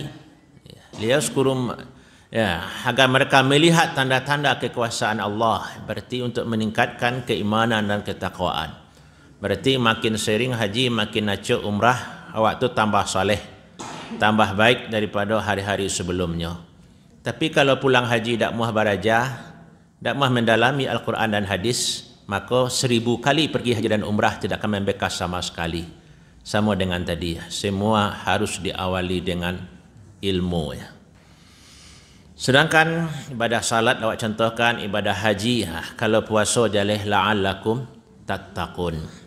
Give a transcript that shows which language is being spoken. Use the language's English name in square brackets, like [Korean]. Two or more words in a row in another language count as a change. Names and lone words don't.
[Indonesian] Liyazkurum, agar mereka melihat tanda-tanda kekuasaan Allah. Berarti untuk meningkatkan keimanan dan ketakwaan. Berarti makin sering haji, makin nacu umrah, awak tu tambah soleh, tambah baik daripada hari-hari sebelumnya. Tapi kalau pulang haji tak muah baraja, tak muah mendalami Al-Quran dan hadis, maka 1000 kali pergi haji dan umrah tidak akan membekas sama sekali. Sama dengan tadi, semua harus diawali dengan ilmu. Sedangkan ibadah salat awak contohkan, ibadah haji, kalau puasa jalih [Arabic] لعلكم تتقون.